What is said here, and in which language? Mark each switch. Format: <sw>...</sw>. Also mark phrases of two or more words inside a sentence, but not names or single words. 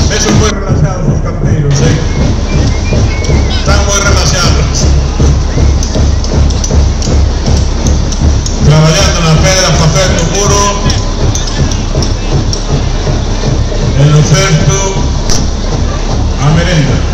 <es>están muy relaxados los campeiros, están muy relaxados.</es> <gl>Traballando na pedra, facendo muro, e no cesto a merenda.</gl>